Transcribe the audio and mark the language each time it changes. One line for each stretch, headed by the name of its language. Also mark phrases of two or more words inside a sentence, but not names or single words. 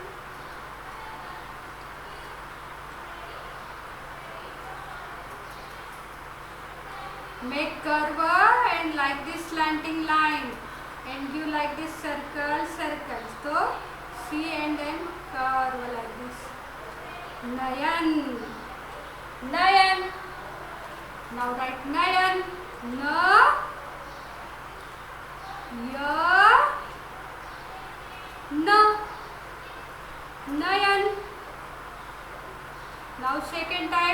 English: Make curve and like this slanting line. And you like this circles. So, see and then curve like this. Nayan. Nayan. Now write Nayan. Na. Ya. Na. Nayan. Now second time.